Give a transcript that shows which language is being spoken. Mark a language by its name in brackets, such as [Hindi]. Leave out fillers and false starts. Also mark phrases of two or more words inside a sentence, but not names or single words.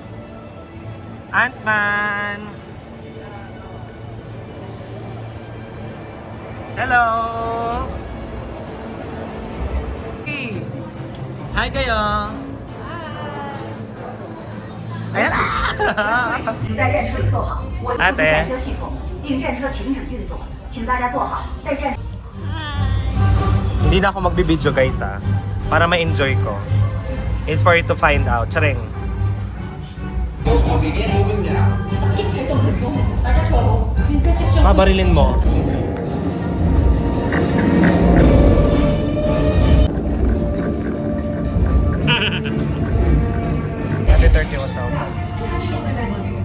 [English] Ant-Man! Hello! Hey! Hi kayo! [Filipino] Ayan! [Chinese] 请在战车里坐好，我进入战车系统，令战车停止运作，请大家坐好，待战。 [Filipino] Hindi na ako magbibideo guys para ma-enjoy ko. [English] It's for you to find out. [Filipino] Charing. Mabarilin mo. [English] Happy 31,000.